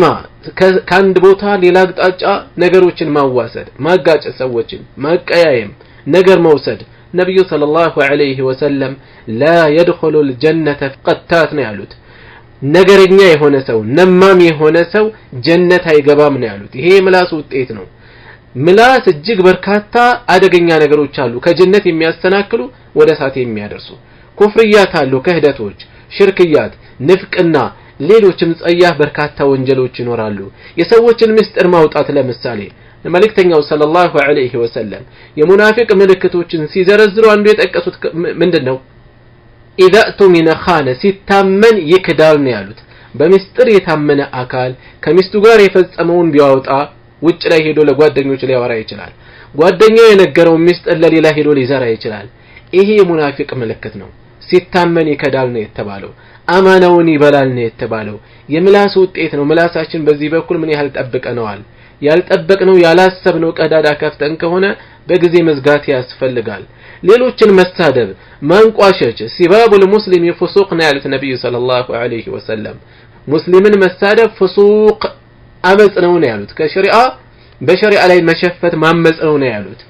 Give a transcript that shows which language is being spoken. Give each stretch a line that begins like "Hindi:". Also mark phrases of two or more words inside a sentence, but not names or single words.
Amharic: ካንድ ቦታ ሌላ አቅጣጫ ነገሮችን ማዋሰድ ማጋጨት ሰዎችን ማቀያየም ነገር መውሰድ ነብዩ
Arabic: صلى الله عليه وسلم لا يدخل الجنة قتات
Amharic: ነው ያሉት ነገረኛ የሆነ ሰው ነማም የሆነ ሰው ጀነት አይገባም ነው ያሉት ይሄ ምላስ ውጤት ነው ምላስ እጅግ በርካታ አደገኛ ነገሮች አሉ ከጀነት የሚያስተናክሉ ወደ ሳት የሚያደርሱ ኩፍርያት አሉ ከህደቶች ሽርክያት ንፍቅና ሌሎችም ጸያፍ በርካታ ወንጀሎች ይኖራሉ የሰዎችን ምስጢር ማውጣት ለምሳሌ መልእክተኛው
Arabic: صلى الله عليه وسلم
Amharic: የሙናፊቅ ምልክቶችን ሲዘረዝሩ አንዱ የጠቀሱት ምንድነው
Arabic: اذا اؤتمن خان
Amharic: ሲታመን ይክዳል ነው ያሉት በምስጢር የታመነ አካል ከሚስቱ ጋር የፈጸመውን ቢያወጣ ውጭ ላይ ሄዶ ለጓደኞች ሊያወራ ይችላል ጓደኛው የነገረው ምስጢር ለሌላ ሄዶ ሊዘራ ይችላል ይሄ የሙናፊቅ ምልክት ነው ሲታመን ይከዳል ነው የተባለው አማናውን ይበላል ነው የተባለው የምላስ ውጤት ነው ምላሳችን በዚህ በኩል ምን ያህል ጠብቀናል ያልጠበቅነው ያላሰብነው ቀዳዳ ከፍተን ከሆነ በጊዜ መዝጋት ያስፈልጋል ሌሎችን መሳደብ ማንቋሸሽ
Arabic: سباب المسلم فسوق
Amharic: ነው ያሉት ነብዩ
Arabic: صلى الله عليه وسلم
Amharic: ሙስሊምን መሳደብ ፍሱቅ አመጽ ነው ያሉት ከሸሪዓ በሸሪዓ ላይ መሸፈት ማመጽ ነው ያሉት